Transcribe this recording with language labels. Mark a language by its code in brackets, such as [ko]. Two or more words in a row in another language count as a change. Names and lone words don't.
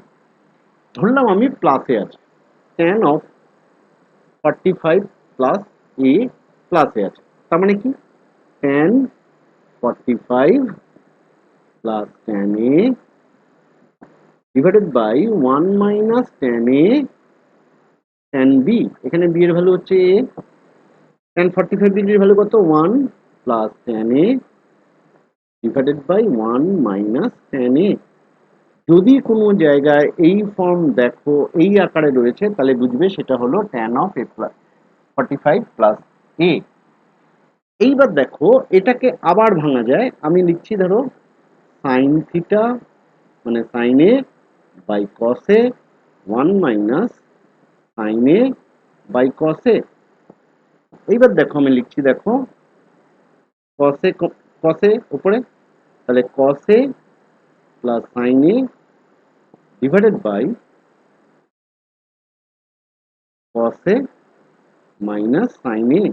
[bn] ধরলাম আমি প্লাসে আছে, tan of 45 প্লাস a প্লাসে আছে, তার মানে কি tan 45 প্লাস tan a [en] divided by [bn] 1 মাইনাস tan a tan b। এখানে b এর ভ্যালু হচ্ছে a, tan 45 ডিগ্রির ভ্যালু কত 1 প্লাস tan a [en] divided by [bn] 1 মাইনাস tan a। যদি কোনো জায়গায় এই ফর্ম দেখো এই আকারে রয়েছে তাহলে বুঝবে সেটা হলো [en] tan of a plus 45 [bn] প্লাস a। এইবার দেখো এটাকে আবার ভাঙা যায়, আমি লিখছি ধরো sin থিটা মানে sin a বাই cos a 1 মাইনাস sin a বাই cos a। এইবার দেখো আমি লিখছি দেখো cos a উপরে, তাহলে cos a প্লাস sin a [en] divided by [bn] cos a মাইনাস sin a।